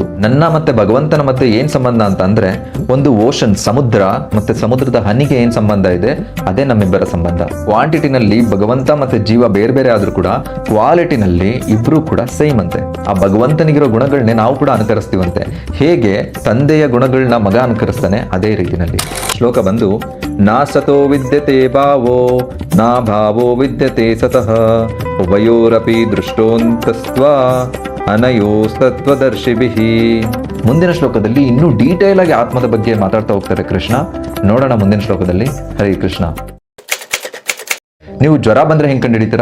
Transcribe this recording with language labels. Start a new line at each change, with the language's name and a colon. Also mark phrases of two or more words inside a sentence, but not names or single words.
Kannada: ನನ್ನ ಮತ್ತೆ ಭಗವಂತನ ಮತ್ತೆ ಏನ್ ಸಂಬಂಧ ಅಂತ ಅಂದ್ರೆ, ಒಂದು ಓಷನ್, ಸಮುದ್ರ ಮತ್ತೆ ಸಮುದ್ರದ ಹನಿಗೆ ಏನ್ ಸಂಬಂಧ ಇದೆ, ಅದೇ ನಮ್ಮಿಬ್ಬರ ಸಂಬಂಧ. ಕ್ವಾಂಟಿಟಿನಲ್ಲಿ ಭಗವಂತ ಮತ್ತೆ ಜೀವ ಬೇರೆ ಬೇರೆ ಆದ್ರೂ ಕೂಡ ಕ್ವಾಲಿಟಿನಲ್ಲಿ ಇಬ್ರು ಕೂಡ ಸೇಮ್ ಅಂತೆ. ಆ ಭಗವಂತನಿಗಿರೋ ಗುಣಗಳನ್ನೇ ನಾವು ಕೂಡ ಅನುಕರಿಸ್ತೀವಂತೆ. ಹೇಗೆ ತಂದೆಯ ಗುಣಗಳನ್ನ ಮಗ ಅನುಕರಿಸ್ತಾನೆ, ಅದೇ ರೀತಿನಲ್ಲಿ. ಶ್ಲೋಕ ಬಂದು,
Sanskrit: ನಾ ಸತೋ ವಿದ್ಯತೆ ಭಾವೋ ನಾ ಭಾವೋ ವಿದ್ಯತೆ ಸತಃ ಉಭಯೋರಪಿ ದೃಷ್ಟೋಂತಸ್ತ್ವಾ ಅನಯೋಸ್ತತ್ವದರ್ಶಿಭಿಃ.
Kannada: ಮುಂದಿನ ಶ್ಲೋಕದಲ್ಲಿ ಇನ್ನೂ ಡೀಟೇಲ್ ಆಗಿ ಆತ್ಮದ ಬಗ್ಗೆ ಮಾತಾಡ್ತಾ ಹೋಗ್ತಾರೆ ಕೃಷ್ಣ. ನೋಡೋಣ ಮುಂದಿನ ಶ್ಲೋಕದಲ್ಲಿ. ಹರೇ ಕೃಷ್ಣ. ನೀವು ಜ್ವರ ಬಂದ್ರೆ ಹೆಂಗೆ ಕಂಡು ಹಿಡಿತೀರಾ?